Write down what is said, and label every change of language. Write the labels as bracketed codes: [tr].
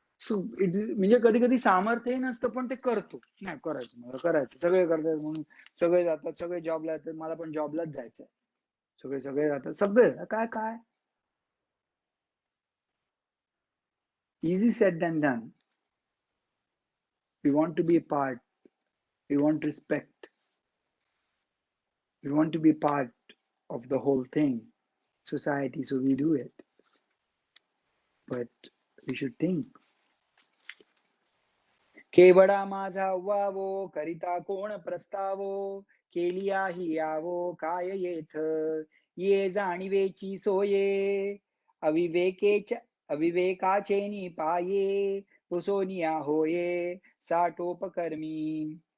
[mr] म्हणजे कधी कधी सामर्थ्यही नसतं पण ते करतो. नाही करायचं, मला करायचं, सगळे करतात म्हणून सगळे जातात, सगळे जॉबला जातात, मला पण जॉबलाच जायचंय. सगळे सगळे जातात, सगळे काय काय [en] easy said than done. We want to be a part, we want respect, we want to be part of the whole thing, society, so we do it, but we should think. [mr] केवडा माझा व्हावो, करिता कोण प्रस्तावो, केलिया ही यावो काय येथ, ये जाणीवेची सोये, अविवेकाचे पाये, पुसोनिया होये साठोपकर्मी.